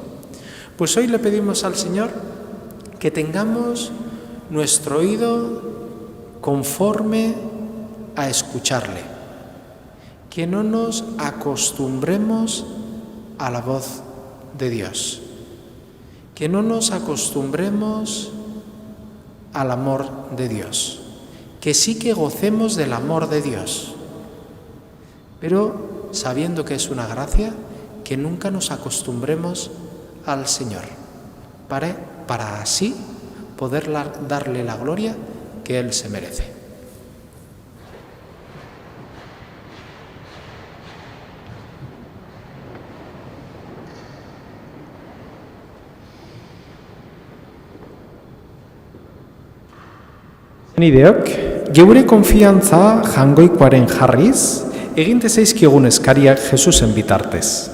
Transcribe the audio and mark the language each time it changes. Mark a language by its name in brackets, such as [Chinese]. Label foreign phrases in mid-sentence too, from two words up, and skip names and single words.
[Spanish] Pues hoy le pedimos al Señor que tengamos nuestro oído conforme a escucharle, que no nos acostumbremos a la voz de Dios, que no nos acostumbremos al amor de Dios, que sí que gocemos del amor de Dios, pero sabiendo que es una gracia, que nunca nos acostumbremos al Señor, para así poder darle la gloria que Él se merece. [Basque] Nideok, geure konfiantza jangoikoaren jarriz, eginte zaizkigun eskariak Jesusen bitartez.